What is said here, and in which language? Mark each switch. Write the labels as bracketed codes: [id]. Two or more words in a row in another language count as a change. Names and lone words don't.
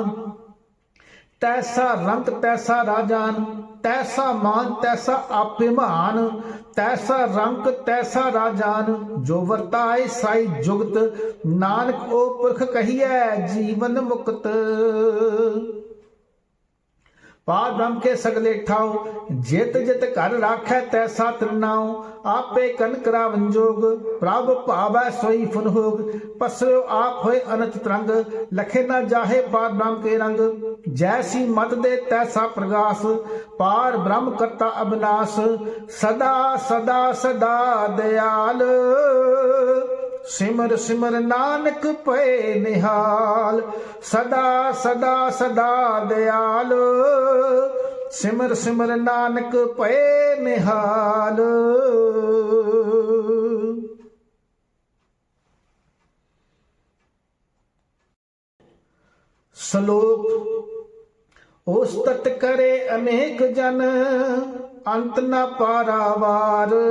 [pa] ਤੈਸਾ ਰੰਗ ਤੈਸਾ ਰਾਜਾਨ, ਤੈਸਾ ਮਾਨ ਤੈਸਾ ਅਭਿਮਾਨ। ਤੈਸਾ ਰੰਗ ਤੈਸਾ ਰਾਜਾਨ, ਜੋ ਵਰਤਾਏ ਸਾਈ ਜੁਗਤ। ਨਾਨਕ ਓ ਪੁਰਖ ਕਹੀਏ ਜੀਵਨ ਮੁਕਤ। ਪਾਰ ਬ੍ਰਹਮ ਕੇ ਸਗਲੇ ਠਾਓ, ਜਿਤ ਜਿਤ ਕਰ ਰਾਖੈ ਤੈਸਾ ਤਿਰਨਾਓ। ਆਪੇ ਕਨ ਕਰਾਵਨ ਜੋਗ, ਪ੍ਰਭ ਪਾਵੈ ਸੋਈ ਫੁਨ ਹੋਗ। ਪਸਰੋ ਆਪ ਹੋਏ ਅਨੰਤ ਤਰੰਗ, ਲਖੇ ਨ ਜਾਹੇ ਪਾਰ ਬ੍ਰਹਮ ਕੇ ਰੰਗ। ਜੈਸੀ ਮਤ ਦੇ ਤੈਸਾ ਪ੍ਰਗਾਸ, ਪਾਰ ਬ੍ਰਹਮ ਕਰਤਾ ਅਵਿਨਾਸ਼। ਸਦਾ ਸਦਾ ਸਦਾ ਦਇਆਲ, ਸਿਮਰ ਸਿਮਰ ਨਾਨਕ ਪਏ ਨਿਹਾਲ। ਸਦਾ ਸਦਾ ਸਦਾ ਦਇਆਲ, ਸਿਮਰ ਸਿਮਰ ਨਾਨਕ ਪਏ ਨਿਹਾਲ। श्लोक। ਉਸਤਤ ਕਰੇ ਅਨੇਕ ਜਨ, ਅੰਤ ਨ ਪਾਰਾਵਾਰ।